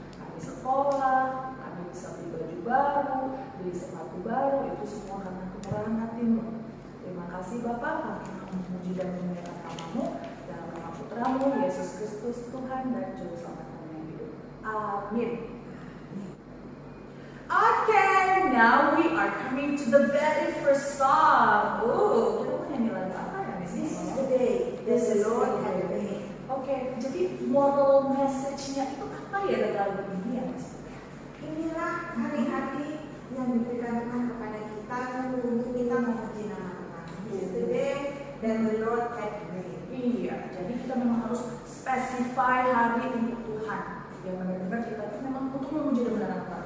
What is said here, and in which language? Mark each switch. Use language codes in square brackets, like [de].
[id] Kami sekolah, kami bisa beli baju baru, beli sepatu baru, itu semua karena kemurahan hati-Mu. Terima kasih Bapak, kami memuji dan memuliakan nama-Mu dalam nama Putra-Mu Yesus Kristus Tuhan dan Juru Selamat kami yang hidup. Amin. [en] Okay, now we are coming to the very first song. [id] Kita mau nyanyi lagu apa ya Miss? [en] This is the day that the Lord had made. [id] Okay, jadi moral message-nya itu apa ya dari lagu ini ya Miss? Inilah hari-hari yang diberikan Tuhan kepada kita untuk kita memuji nama Tuhan. [en] This is the day that the Lord had made. [id] Iya, jadi kita memang harus specify hari untuk Tuhan. Yang benar-benar kita itu memang untuk memuji dan memuliakan Tuhan.